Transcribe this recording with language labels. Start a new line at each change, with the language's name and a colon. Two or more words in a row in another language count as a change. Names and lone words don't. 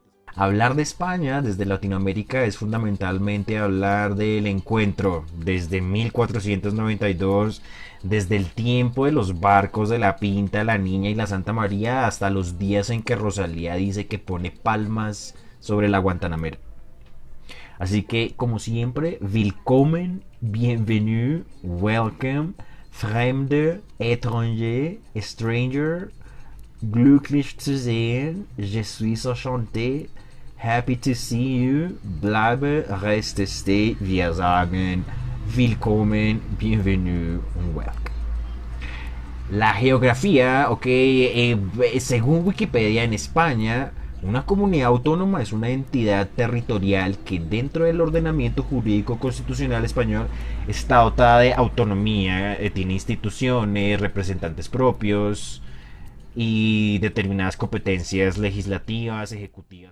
Spanish: Hablar de España desde Latinoamérica es fundamentalmente hablar del encuentro desde 1492, desde el tiempo de los barcos de la Pinta, la Niña y la Santa María, hasta los días en que Rosalía dice que pone palmas sobre la Guantanamera. Así que, como siempre,
English: willkommen, bienvenue, welcome, Fremde, étranger, stranger,
German: glücklich zu sehen,
French: je suis enchanté,
English: happy to see you,
German: bleibe, reste, stay, wir sagen, willkommen, bienvenue,
English: welcome.
Spanish: La geografía, según Wikipedia, en España, una comunidad autónoma es una entidad territorial que, dentro del ordenamiento jurídico constitucional español, está dotada de autonomía, tiene instituciones, representantes propios y determinadas competencias legislativas, ejecutivas.